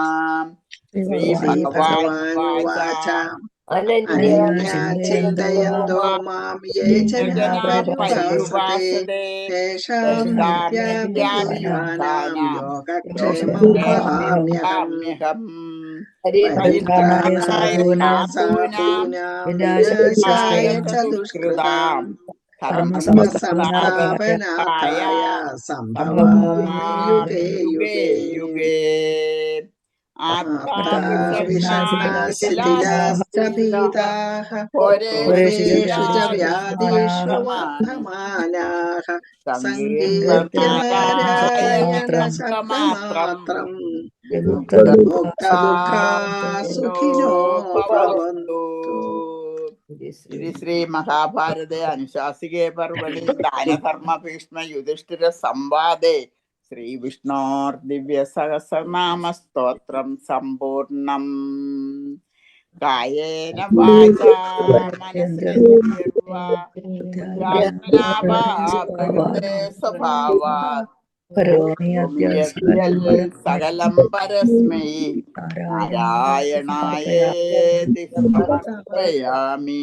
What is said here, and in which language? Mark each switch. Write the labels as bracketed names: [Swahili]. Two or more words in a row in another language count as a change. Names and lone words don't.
[Sanskrit] ശ്രീഭഗവാനുവാച അനന്യാ ചിന്തയന്തോ മാം യേ ജനാഃ പര്യുപാസതേ തേഷാം നിത്യാഭിയുക്താനാം യോഗക്ഷേമം വഹാമ്യഹം. പരിത്രാണായ സാധൂനാം വിനാശായ ച ദുഷ്കൃതാം ധർമ്മസംസ്ഥാപനായ സംഭവാമി യുഗേ യുഗേ. आप्ताविषण्णाशिलाश्च भीताः पुरेषु पुरेषु च व्याधिषु व्याधिषु वर्धमानाः सङ्कीर्त्य सङ्कीर्तनारायणशब्दमात्रम् नारायणशब्दमात्रम् विमुक्तदुःखा विमुक्तदुःखा सुखिनो भवन्तु. भवन्तु. ഇത് ശ്രീ മഹാഭാരതെ അനുശാസികേ പർവണി ദാനധർമ്മ ഭീഷ്മ യുധിഷ്ഠിര സംവാദേ ശ്രീവിഷ്ണോർ ദിവ്യ സഹസ്രനാമ സ്തോത്രം സമ്പൂർണം. കായേന വാചാ മനസേന്ദ്രിയർവാ ബുദ്ധ്യാത്മനാ വാ പ്രകൃതേ സ്വഭാവാത് കരോമി യദ്യൽ സകലം പരസ്മൈ നാരായണായേതി സമർപ്പയാമി.